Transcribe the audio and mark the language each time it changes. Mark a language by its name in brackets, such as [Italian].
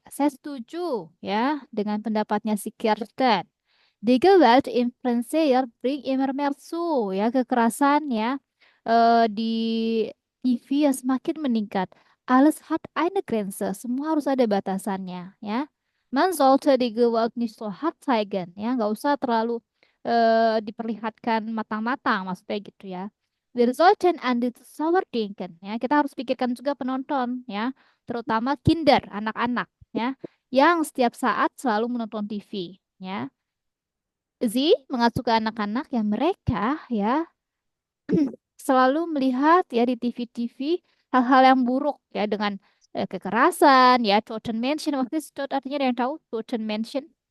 [Indonesian] Saya setuju ya dengan pendapatnya si Kirsten. [German] Die Gewalt im Fernseher bringt immer mehr zu. [Indonesian] Ya, kekerasan ya di TV ya semakin meningkat. [German] Alles hat eine Grenze. [Indonesian] Semua harus ada batasannya ya. [German] Man sollte die Gewalt nicht so hart zeigen. [Indonesian] Ya, nggak usah terlalu diperlihatkan matang-matang maksudnya gitu ya. [German] Wir sollten an die Zuschauer denken. [Indonesian] Ya, kita harus pikirkan juga penonton, ya, terutama kinder, anak-anak, ya, yang setiap saat selalu menonton TV, ya. Sie mengacu ke anak-anak yang mereka, ya, selalu melihat ya di TV-TV hal-hal yang buruk ya dengan kekerasan ya Toten Mansion waktu itu artinya ada yang tahu Toten Mansion